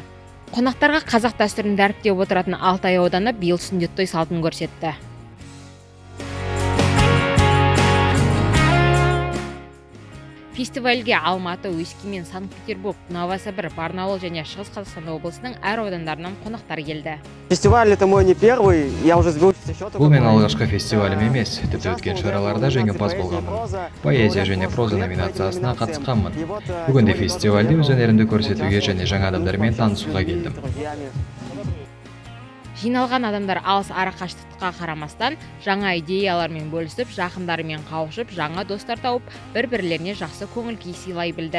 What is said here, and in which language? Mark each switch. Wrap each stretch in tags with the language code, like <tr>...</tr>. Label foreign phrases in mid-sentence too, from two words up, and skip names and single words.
<kk>Қонақтарға қазақ дәстүрін дәріптеп отыратын Алтай ауданы биыл сүндет той салтын көрсетті. Фестивальге Алматы, Өскемен, Санкт-Петербург, Новосібір, Барнаул және Шығыс Қазақстан облысының әр аудандарынан қонақтар келді.</kk> <ru>Фестиваль это мой не первый, я уже сбился счету.</ru> <kk>Бұл мен алғашқы фестивалім емес, тіпті өткен шараларда жеңімпаз болғанмын. Поэзия және проза номинациясына қатысқанмын. Бүгінде фестивальде өз өнерімді көрсетуге және жаңа адамдармен танысуға келдім. Жиналған адамдар алыс арақашықтыққа қарамастан жаңа идеялармен бөлісіп, жақындарымен қауышып, жаңа достар тауып, бір-бірлеріне жақсы көңіл-күй сыйлай білді.</kk>